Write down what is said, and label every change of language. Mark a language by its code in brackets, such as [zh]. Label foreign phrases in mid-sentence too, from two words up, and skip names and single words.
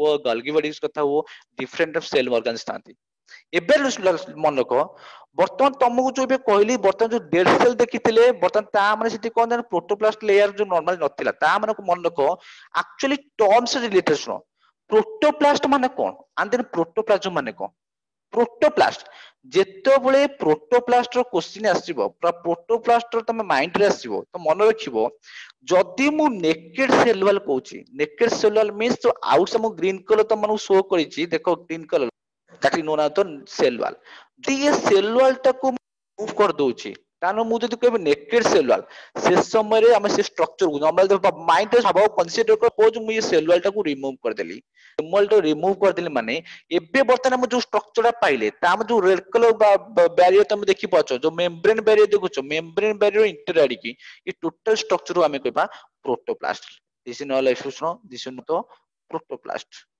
[en] Golgi bodies [or] କଥା କୁହ [en] different of cell organs [or] ଥାନ୍ତି ଏବେ ମନେ ରଖ ବର୍ତ୍ତମାନ ତମକୁ ଯୋଉ ଏବେ କହିଲି ବର୍ତ୍ତମାନ ଯୋଉ [en] dead cell [or] ଦେଖିଥିଲେ ବର୍ତ୍ତମାନ ତା ମାନେ ସେଠି କଣ ନା [en] protoplast layer [or] ଯୋଉ ନର୍ମାଲି ନଥିଲା ତା ମାନେ ମନେ ରଖ [en] actually terms related [or] ଶୁଣ ପ୍ରୋଟୋପ୍ଲାଷ୍ଟ ମାନେ କଣ [en] and then protoplasm [or] ମାନେ କଣ ପ୍ରୋଟୋପ୍ଲାଷ୍ଟ ଯେତେବେଳେ ପ୍ରୋଟୋପ୍ଲାଷ୍ଟ ର କ୍ୱେଶ୍ଚିନ୍ ଆସିବ ପ୍ରୋଟୋପ୍ଲାଷ୍ଟ ର ତମ ମାଇଣ୍ଡରେ ଆସିବ ତ ମନେ ରଖିବ ଯଦି ମୁଁ [en] naked cell wall କହୁଛି naked cell wall means ଯୋଉ ଆଉଟ ମୁଁ green colour [or] ତମମାନଙ୍କୁ ଶୋ କରିଛି ଦେଖ [en] green colour that is known as the cell wall [or] ଯଦି ଏ [en] cell wall [or] ଟାକୁ ମୁଭ୍ କରିଦଉଛି କାରଣ ମୁଁ ଯଦି କହିବି [en] naked cell wall [or] ସେ ସମୟରେ ଆମେ ସେ ଷ୍ଟ୍ରକ୍ଚରକୁ ନର୍ମାଲି ମାଇଣ୍ଡରେ ଭାବ କନସିଡର କର ମୁଁ ଏ [en] cell wall [or] ଟାକୁ ରିମୁଭ୍ କରିଦେଲି [en] cell wall [or] ଟାକୁ ରିମୁଭ୍ କରିଦେଲି ମାନେ ଏବେ ବର୍ତ୍ତମାନ ଆମେ ଯୋଉ ଷ୍ଟ୍ରକ୍ଚର ଟା ପାଇଲେ ତା ଆମେ ଯୋଉ [en] red colour barrier [or] ତମେ ଦେଖିପାରୁଛ ଯୋଉ [en] membrane barrier [or] ଦେଖୁଛ [en] membrane barrier inter [or] ଆଡିକି ଏ [en] total structure [or] ଆମେ କହିବା ପ୍ରୋଟୋପ୍ଲାଷ୍ଟ [en] this is null [or] ଶୁଣ [en] this is [or] ତ ପ୍ରୋଟୋପ୍ଲାଷ୍ଟ